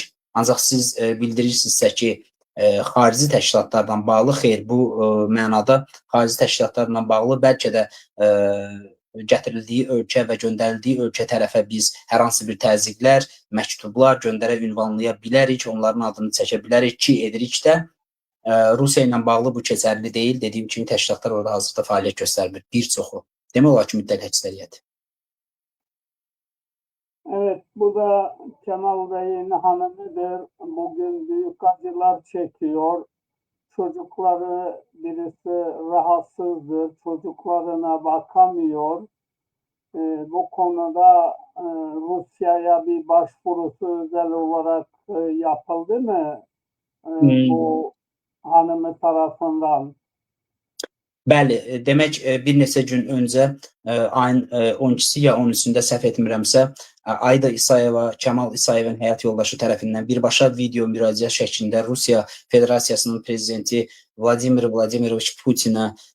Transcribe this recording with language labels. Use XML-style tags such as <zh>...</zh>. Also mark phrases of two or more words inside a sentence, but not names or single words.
<az>Ancaq siz bildirirsinizsə ki, xarici təşkilatlardan bağlı, xeyr, bu mənada xarici təşkilatlarla bağlı bəlkə də gətirildiyi ölkə və göndərildiyi ölkə tərəfə biz hər hansı bir təzyiqlər, məktublar göndərə ünvanlaya bilərik, onların adını çəkə bilərik ki, edirik də. Rusiya ilə bağlı bu keçərli deyil. Dediyim kimi təşkilatlar orada hazırda fəaliyyət göstərmir, bir çoxu. Demək olar ki, mütləq əksəriyyət.</az> <tr>Evet, bu da Kemal Bey'in hanımıdır. Bugün büyük acılar çekiyor. Çocukları birisi rahatsızdır. Çocuklarına bakamıyor. Bu konuda Rusya'ya bir başvurusu özel olarak yapıldı mı bu hanımı tarafından?</tr> <az>Bəli, demək bir neçə gün öncə ayın 12-si ya 13-ündə səhv etmirəmsə, Ayda İsayeva, Kemal İsayevin həyat yoldaşı tərəfindən birbaşa video müraciət şəklində Rusiya Federasiyasının prezidenti Vladimir Vladimiroviç Putinə</az>